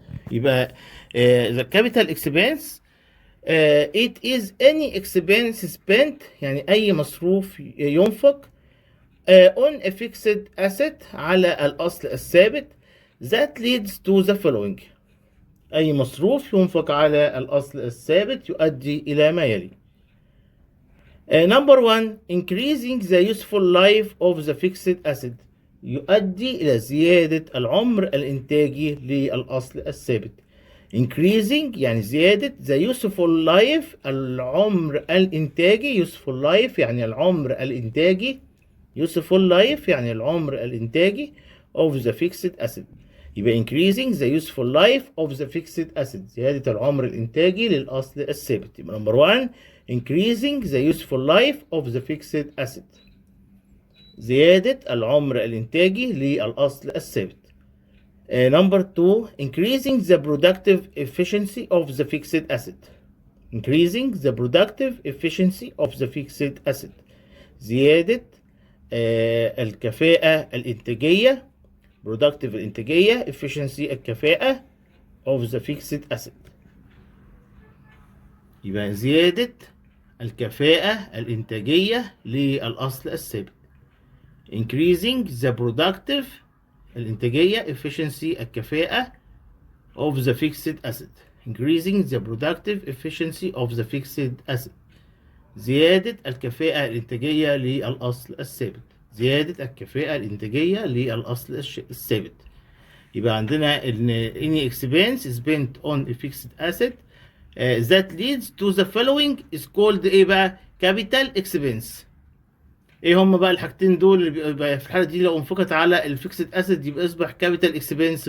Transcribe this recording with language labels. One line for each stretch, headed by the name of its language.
English: يبقى the capital expense it is any expense spent
Arabic: يعني اي مصروف ينفق
English: on a fixed asset
Arabic: على الاصل الثابت
English: that leads to the following.
Arabic: اي مصروف ينفق على الاصل الثابت يؤدي الى ما يلي.
English: Number one, increasing the useful life of the fixed asset
Arabic: يؤدي إلى زيادة العمر الإنتاجي للأصل الثابت.
English: Increasing
Arabic: يعني زيادة
English: the useful life
Arabic: العمر الإنتاجي. useful life يعني العمر الإنتاجي.
English: useful life
Arabic: يعني العمر الإنتاجي
English: of the fixed asset. يبقى increasing the useful life of the fixed asset
Arabic: زيادة العمر الإنتاجي للأصل الثابت.
English: يبقى number one, increasing the useful life of the fixed asset
Arabic: زيادة العمر الإنتاجي للأصل الثابت.
English: Number two, increasing the productive efficiency of the fixed asset. Increasing the productive efficiency of the fixed asset
Arabic: زيادة الكفاءة الإنتاجية.
English: productive الإنتاجية، efficiency الكفاءة of the fixed asset.
Arabic: يبقى زيادة الكفاءة الإنتاجية للأصل الثابت.
English: increasing the productive الإنتاجية efficiency الكفاءة of the fixed asset. increasing the productive efficiency of the fixed asset
Arabic: زيادة الكفاءة الإنتاجية للأصل الثابت. زيادة الكفاءة الإنتاجية للأصل الثابت. يبقى عندنا إن
English: any expense spent on a fixed asset that leads to the following is called
Arabic: إيه بقى؟
English: capital expense.
Arabic: ايه هم بقى الحاجتين دول اللي بيبقى في الحاله دي لو انفقت على الفيكسد اسيد يبقى يصبح كابيتال اكسبنس.